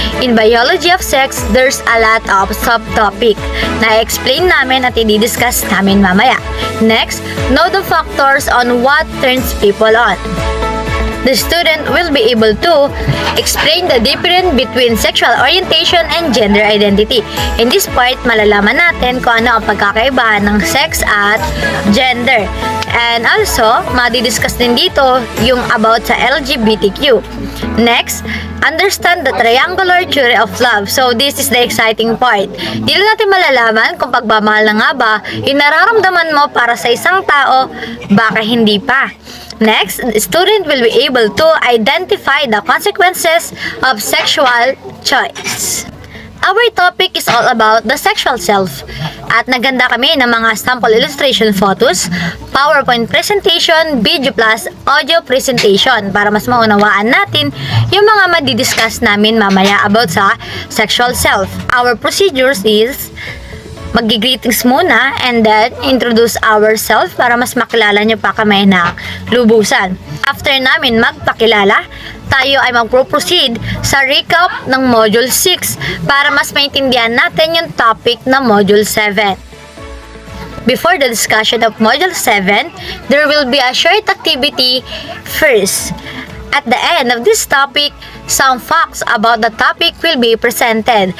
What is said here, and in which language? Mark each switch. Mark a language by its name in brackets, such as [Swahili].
[English] In biology of sex, there's a lot of subtopic [Filipino] na explain namin at i-discuss namin mamaya. [English] Next, know the factors on what turns people on. The student will be able to explain the difference between sexual orientation and gender identity. [Filipino] In this part, malalaman natin kung ano ang pagkakaibahan ng sex at gender. And also, madidiscuss din dito yung about sa LGBTQ. [English] Next, understand the triangular theory of love. So, this is the exciting part. [Filipino] Di lang natin malalaman kung pagmamahal na nga ba yung nararamdaman mo para sa isang tao, baka hindi pa. [English] Next, the student will be able to identify the consequences of sexual choice. Our topic is all about the sexual self. [Filipino] At naganda kami ng mga sample illustration photos, PowerPoint presentation, video plus audio presentation para mas maunawaan natin yung mga madidiscuss namin mamaya about sa sexual self. [English] Our procedures is [Filipino] mag-greetings muna [English] and then introduce ourselves [Filipino] para mas makilala nyo pa kami na lubusan. After namin magpakilala, tayo ay mag-proceed sa recap ng Module 6 para mas maintindihan natin yung topic ng Module 7. [English] Before the discussion of Module 7, there will be a short activity first. At the end of this topic, some facts about the topic will be presented.